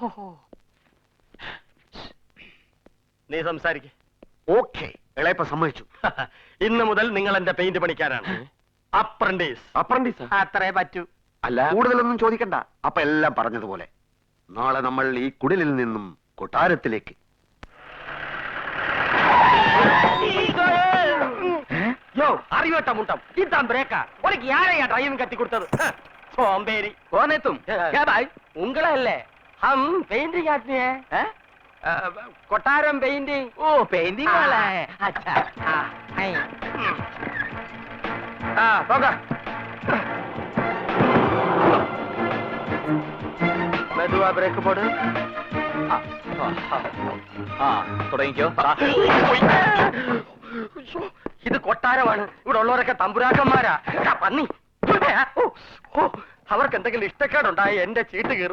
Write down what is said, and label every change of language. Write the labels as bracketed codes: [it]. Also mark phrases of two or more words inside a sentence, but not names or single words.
[ml] നീ സംസാരിക്ക. ഓക്കെ, ഇളയപ്പ സമ്മതിച്ചു. ഇന്ന് മുതൽ നിങ്ങൾ എന്റെ പെയിന്റ് പണിക്കാരാണ്. അപ്രന്റീസ്. അപ്രന്റീസ് അത്രേ പറ്റൂ. അല്ല, കൂടുതലൊന്നും ചോദിക്കണ്ട. അപ്പൊ എല്ലാം പറഞ്ഞതുപോലെ നാളെ നമ്മൾ ഈ കുടിലിൽ നിന്നും കൊട്ടാരത്തിലേക്ക്. [ta] யோ அறிவட்ட முட்டம் இதான் பிரேக்கா உனக்கு யாரையா டிரைவிங் கத்தி கொடுத்தது சோம்பேறி [hi] कौन है तुम क्या भाई उंगला है हम पेंटिंग आदमी है कोटारम पेंटिंग ओ पेंटिंग वाला है अच्छा हाँ होगा [ta] மெதுவா பிரேக் போடு [ml] തുടങ്ങിക്കോ. ഇത് കൊട്ടാരമാണ്. ഇവിടെ ഉള്ളവരൊക്കെ തമ്പുരാക്കന്മാരാ. പന്നി അവർക്ക് എന്തെങ്കിലും ഇഷ്ടക്കേടുണ്ടായി എന്റെ ചീട്ട് കീറും.